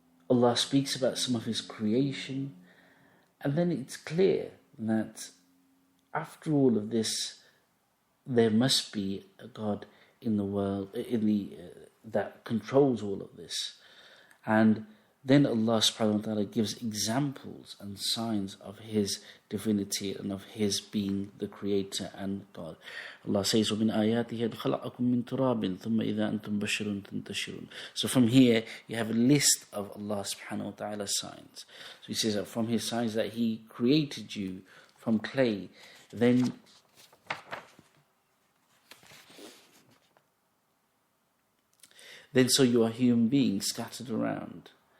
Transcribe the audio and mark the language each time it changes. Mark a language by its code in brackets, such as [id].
[en] Allah speaks about some of His creation, and then it's clear that after all of this, there must be a God in the world, that controls all of this. And then Allah subhanahu wa ta'ala gives examples and signs of His divinity and of His being the creator and God. Allah says, [ar] وَمِنْ آيَاتِهِ خَلَقَكُم مِّن تُرَابٍ ثُمَّ إِذَا أَنْتُمْ بَشَرٌ تَنْتَشِرُونَ. [en] So from here, you have a list of Allah subhanahu wa ta'ala's signs. So He says that from His signs that He created you from clay, then so you are human beings scattered around.